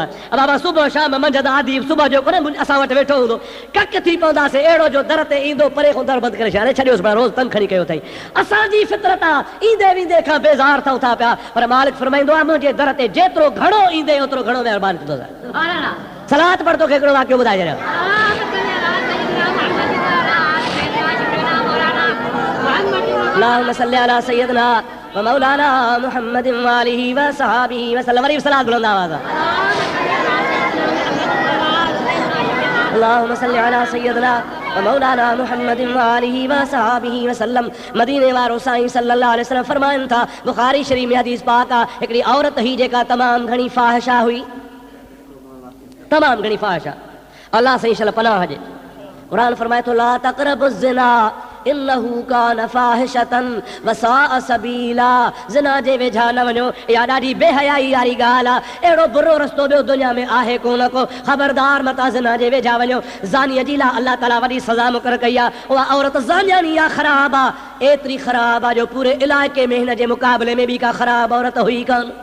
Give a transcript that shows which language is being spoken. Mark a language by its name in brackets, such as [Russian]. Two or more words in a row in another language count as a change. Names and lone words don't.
[Sindhi] बाबा सुबुह शाम मंझंदि आदि सुबुह जो कोन्हे असां वटि वेठो हूंदो, कक थी पवंदासीं, अहिड़ो जो दर ते ईंदो परे खां दर बंदि करे छॾे छॾियोसि, पर रोज़ तंग खणी कयो अथई। असांजी फितरत आहे ईंदे वेंदे खां बेज़ार थियूं था पिया, पर मालिक फरमाईंदो आहे मुंहिंजे दर ते जेतिरो घणो ईंदे ओतिरो घणो महिरबानी कंदोसां। सलात पढ़ तोखे हिकिड़ो वाक़ियो ॿुधाए छॾियां। [Arabic] اللهم صل على سيدنا ومولانا محمد وآله وصحبه وسلم. [Sindhi] वरी सलात बुलंद आवाज़। [Arabic] اللهم صل على سيدنا ومولانا محمد وآله وصحبه وسلم. [Sindhi] मदीने वारो साईं [Arabic] صلى الله عليه وسلم [Sindhi] फरमाइनि था, बुखारी शरीफ में हदीस पाक आहे, हिकिड़ी औरत ही जेका तमामु घणी फाहिशा हुई, तमामु घणी फाहिशा, अल्लाह साईं शल पनाह ॾे। क़ुरान फरमाए थो [Arabic] لا تقربوا الزنا إنه كان فاحشة وساء سبيلا, [Sindhi] ज़िना जे वेझा न वञो, इहा ॾाढी बेहयाई वारी ॻाल्हि आहे, अहिड़ो बुरो रस्तो ॿियो दुनिया में आहे कोन को, ख़बरदार मता ज़िना जे वेझा वञो। ज़ानीअ जी लाइ अल्लाह ताला वॾी सज़ा मुक़रर कई आहे, उहा औरत ज़ानियानी आहे, ख़राब आहे, एतिरी ख़राब आहे जो पूरे इलाइक़े में हिन जे मुक़ाबले में बि का ख़राब औरत हुई कान।